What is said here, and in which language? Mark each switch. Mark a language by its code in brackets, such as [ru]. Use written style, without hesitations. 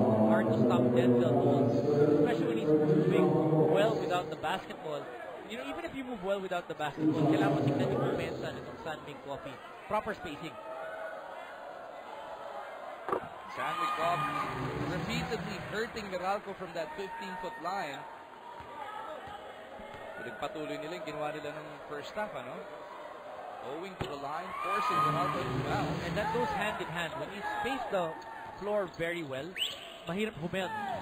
[en] Hard to stop Denzel Bowles, especially when he's moving well without the basketball. You know, even if you move well without the basketball, [tl] kailangan mo tignan yung pumensa nitong San Mig Coffee. [en] Proper spacing. San Mig Coffee repeatedly hurting Meralco from that 15-foot line. [tl] Pinagpatuloy nila yung ginawa nila ng first half, ano? [en] Owing to the line, forcing Meralco to foul. And that goes hand in hand. When you space the floor very well, [tl] mahirap humelt.